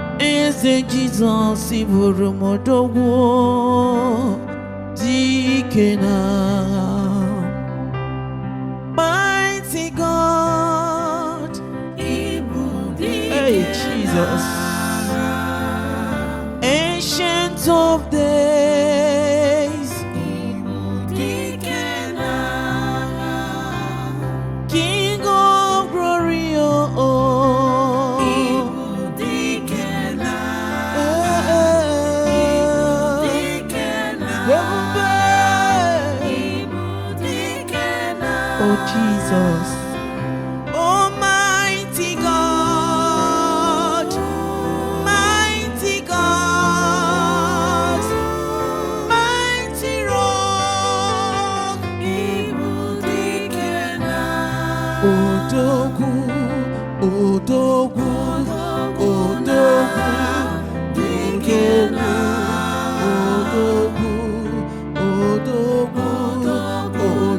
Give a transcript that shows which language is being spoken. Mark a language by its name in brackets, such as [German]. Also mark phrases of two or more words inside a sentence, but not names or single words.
[Igbo] Eze Jizọs, ị bụrụ m odogwu, dike n'agha. [English] Mighty God, [Igbo] Ị bụ dike hey, Jesus. n'agha. [English] Ancient of days, [Igbo] Ị bụ dike n'agha. [English] King of glory, oh, oh. [Igbo] Ị bụ dike n'agha. Eh, eh. Ị bụ dike n'agha. Ebube. Ị bụ dike n'agha. [English] Oh, Jesus. Almighty God, mighty God, mighty rock. [Igbo] Ị bụ dike n'agha. Odogwu, odogwu, Odogwu odogwu, n'agha, dike n'agha. odogwu, odogwu, Odogwu odogwu.